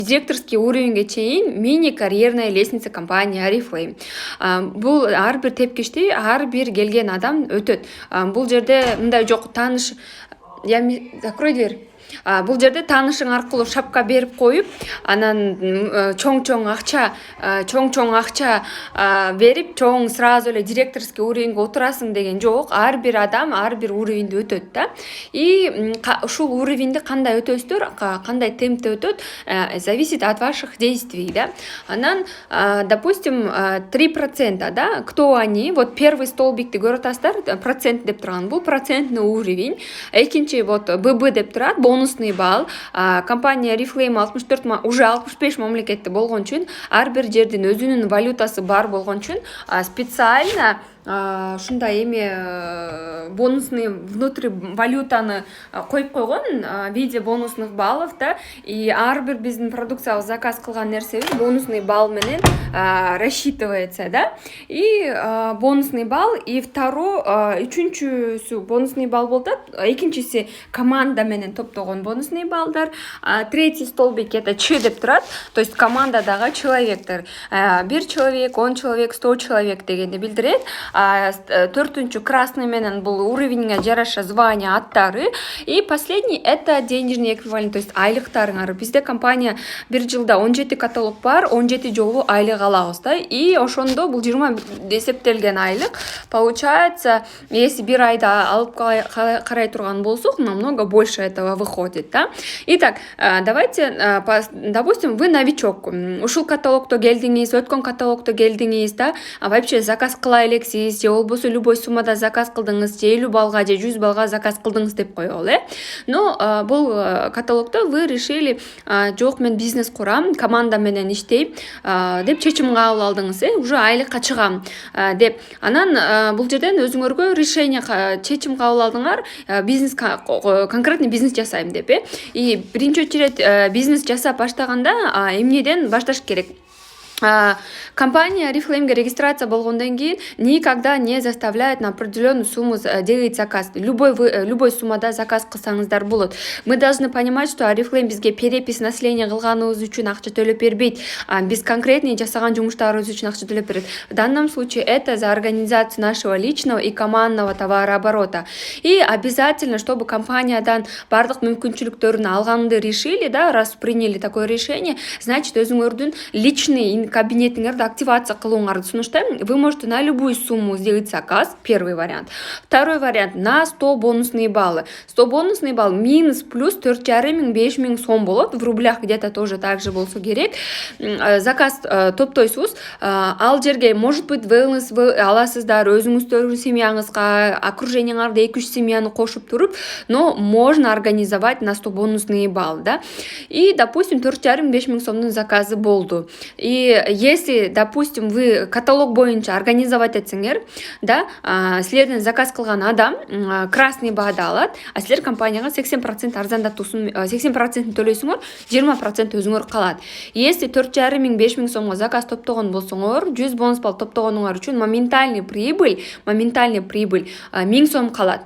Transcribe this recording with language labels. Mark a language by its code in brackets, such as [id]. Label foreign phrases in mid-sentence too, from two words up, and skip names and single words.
[ru] директорский уровеньге чейин мини карьерная лестница компания Oriflame. [ky] Бул ар бир тепкичти ар бир келген адам өтөт. Бул жерде мындай жок тааныш [ru] закрой дверь. [ky] Бул жерде таанышың аркылуу шапка берип коюп, анан чоң акча берип, чоң сразу эле [ru] директорский уровеньге [ky] отурасың деген жок. Ар бир адам ар бир уровеньди өтөт да. И ушул уровеньди кандай өтөсүздөр, кандай темпте өтөт, [ru] зависит от ваших действий, да. Анан, допустим, 3%, да, кто они? Вот первый столбикти [ky] көрүп атасыздар, процент деп турган. Бул [ru] процентный уровень. [ky] Экинчи вот ББ деп турат, [ru] бонусный балл. [ky] Компания Oriflame 64 уже 65 мамлекетте болгон үчүн ар бир жердин өзүнүн валютасы бар болгон үчүн специально ушундай [ru] бонусный внутри валютаны [ky] коюп койгон [ru] в виде бонусных баллов, [ky] да. И ар бир биздин продукциябыз заказ кылган нерсебиз [ru] бонусный балл [ky] менен рассчитывается, да. [ru] И бонусный балл, [ky] и үчүнчүсү [ru] бонусный балл [ky] болот, экинчиси команда менен топтогон [ru] бонусный баллдар, третий столбик это Ч [ky] деп турат, [ru] то есть командадагы человектер, 1 человек, 10 человек, 100 человек [ky] дегенди билдирет. Төртүнчү красный менен бул уровеньге жараша звание, аттары. [ru] И последний это денежный эквивалент, то есть айлыктарыңар. [ky] Бизде компания бир жылда 17 каталог бар, 17 жолу айлык алабыз да. И ошондо бул 20 эсептелген айлык. [ru] Получается, если [ky] бир айда алып карай турган болсок, [ru] намного больше этого выходит, да. Итак, давайте, допустим, вы новичок. [ky] Ушул каталогто келдиңиз, өткөн каталогто келдиңиз, да. Вообще заказ кыла элексиз, же болбосо любой суммада заказ кылдыңыз, же 50 балга, же 100 балга заказ кылдыңыз деп коелу, Но бул каталогто [ru] вы решили, [ky] жок, мен бизнес курам, команда менен иштейм, деп чечим кабыл алдыңыз, уже айлыкка чыгам, деп. Анан бул жерден өзүңөргө решение, чечим кабыл алдыңар, бизнес, [ru] конкретный бизнес [ky] жасайм деп, И биринчи очередь бизнес жасап баштаганда эмнеден башташ керек? [ru] Компания [ky] Oriflame'ге регистрация болгондон кийин [ru] никогда не заставляет на определенную сумму делать заказ. [ky] Любой суммада заказ кылсаңыздар болот. [ru] Мы должны понимать, что [ky] Oriflame бизге [ru] перепись населения [ky] кылганыбыз үчүн акча төлөп бербейт. Биз конкретный жасаган жумуштарыбыз үчүн акча төлөп берет. [ru] В данном случае это за организацию нашего личного и командного товарооборота. И обязательно, чтобы [ky] компаниядан бардык мүмкүнчүлүктөрүн алганды [ru] решили, да, раз приняли такое решение, значит, [ky] өзүңөрдүн [ru] личный кабинетиңерди [ky] активация кылууңарды сунуштайм. [ru] Вы можете на любую сумму сделать заказ, первый вариант. Второй вариант, на 100 бонусные баллы. [ky] 100 [ru] бонусный балл минус плюс [ky] 4,5-5 миң сом болот. [ru] В рублях где-то тоже так же [ky] болсо керек. Заказ топтойсуз. Ал жерге, [ru] может быть, [ky] wellness аласыздар, өзүңүздөрдүн семьяңызга, окружениеңарда 2-3 семьяны кошуп туруп, [ru] но можно организовать на 100 бонусные баллы, да. И, допустим, [ky] 4,5-5 миң сомдун заказы болду. [ru] И если, допустим, вы [ky] каталог боюнча организовать этсеңер, да, силерден заказ кылган адам красный баада алат, а силер компанияга 80% арзандатуусун, 80% төлөйсүңөр, 20% өзүңөр калат. Если 4,5-5 миң сомго заказ топтогон болсоңор, 100 бонус балл топтогонуңар үчүн [ru] моментальный прибыль [ky] 1000 сом калат.